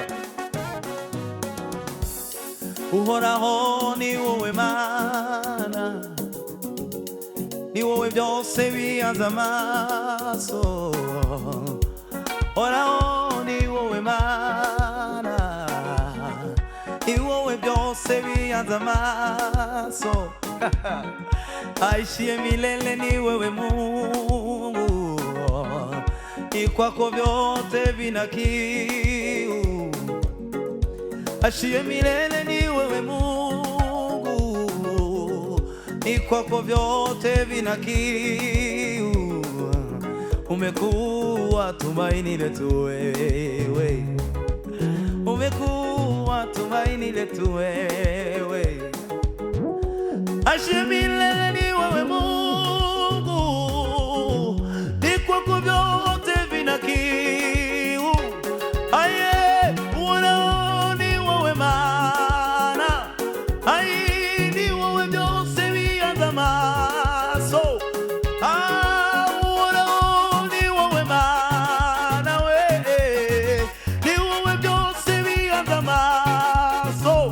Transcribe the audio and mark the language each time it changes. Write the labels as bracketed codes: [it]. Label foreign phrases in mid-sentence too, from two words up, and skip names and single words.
[rw] Uhoraho ni wowe Mana, ni wowe byose bihanze amaso. Uhoraho ni wowe Mana, ni wowe byose bihanze amaso. [sw] Aishiye milele ni wewe Mungu, ni kwako vyote vina kiu. Aishiye milele ni wewe Mungu, ni kwako vyote vina kiu. Umekuwa tumaini letu wewe, umekuwa tumaini letu wewe. Aishiye milele ni wewe Mungu, ni kwako vyote vina kiu. [rw] Aye, Uhoraho ni wowe Mana, aye, ni wowe byose bihanze amaso. Uhoraho ni wowe Mana we, ni wowe byose bihanze amaso.